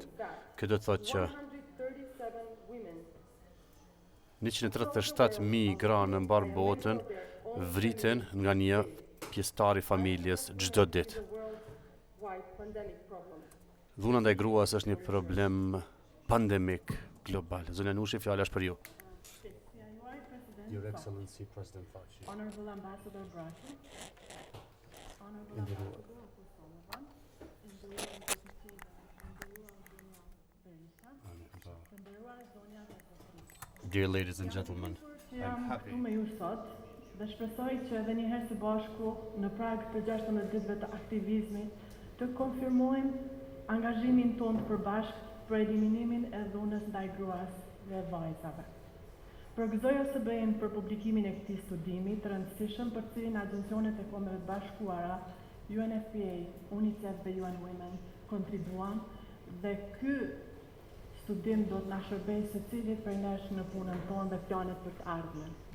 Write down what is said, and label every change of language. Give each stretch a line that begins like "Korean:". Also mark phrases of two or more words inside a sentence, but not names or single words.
Albanian: Kjo do të thotë që 137.000 gra në mbar botën vriten nga një pjesëtar i familjes çdo ditë. Dhuna ndaj gruas është një problem pandemik global. Zonja Nushi, fjala është për ju.
English: Your Excellency President Thaçi. Honorable Ambassador Brashi. Honorable Ambassador of Kosovo. Dear ladies and gentlemen, I'm happy.
Albanian: Me ju sot dhe shpresoj që edhe një herë së bashku në prag të 16 ditëve të aktivizmit të konfirmojmë angazhimin tonë të përbashkët për eliminimin e dhunës ndaj gruas dhe vajzave. Përgëzoj Osbe-Sën për publikimin e këtij studimi të rëndësishëm për cilin agjencionet e Kombeve të Bashkuara, UNFPA, UNICEF dhe UN Women kontribuan dhe ky studim do të na shërbejë secilit prej nesh në punën tonë dhe planet për të ardhmen.